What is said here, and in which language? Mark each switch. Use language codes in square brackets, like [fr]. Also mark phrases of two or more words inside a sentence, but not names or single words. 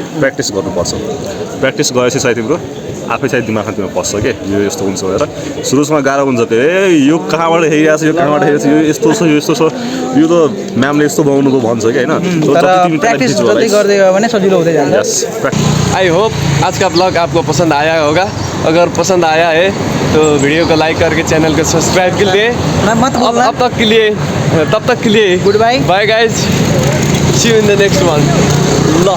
[ne] प्र्याक्टिस गर्नुपर्छ, प्र्याक्टिस गरेपछि चाहिँ तिम्रो आफै चाहिँ दिमागमा तिम्रो पस्छ कि यो यस्तो हुन्छ भनेर। सुरुमा गाह्रो हुन्छ कि यो कहाँबाट हेरिरहेको छ, यो कहाँबाट हेरेको छ, यो यस्तो छ, यो यस्तो छ, यो त म्यामले यस्तो बनाउनु भन्छ कि होइन। प्र्याक्टिस जति गर्दै गयो भने सजिलो हुँदै जान्छ। [en] I hope [hi] आज का ब्लॉग आपको पसंद आया होगा। अगर पसंद आया है तो वीडियो को लाइक करके चैनल को सब्सक्राइब के लिए तब तक के लिए [en] Good bye Bye guys, see you in the next one.